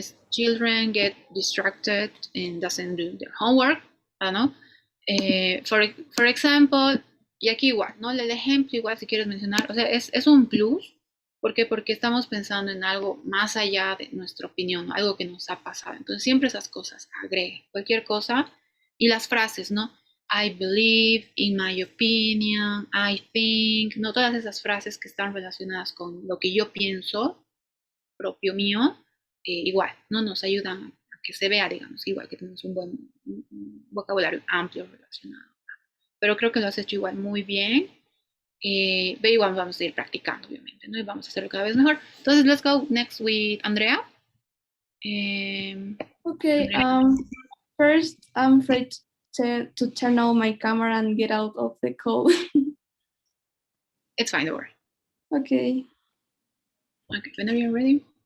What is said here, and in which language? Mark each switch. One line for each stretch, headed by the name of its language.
English: Children get distracted and doesn't do their homework, ¿no? For example,
Spanish: y aquí igual, ¿no? El ejemplo igual si quieres mencionar, o sea, es un plus. ¿Por qué? Porque estamos pensando en algo más allá de nuestra opinión, ¿no? Algo que nos ha pasado. Entonces siempre esas cosas, agregue cualquier cosa. Y las frases, ¿no?
English: I believe, in my opinion, I think, ¿no?
Spanish: Todas esas frases que están relacionadas con lo que yo pienso, propio mío, igual, ¿no? Nos ayudan a que se vea, digamos, igual que tenemos un buen vocabulario amplio relacionado. Pero creo que lo has hecho igual muy bien. Pero igual vamos a ir practicando, obviamente, ¿no? Y vamos a hacerlo cada vez mejor.
English: Entonces, let's go next with Andrea. Okay. Andrea. First, I'm afraid to turn on my camera and get out of the call. It's fine, don't worry. Okay. Okay, whenever you're ready.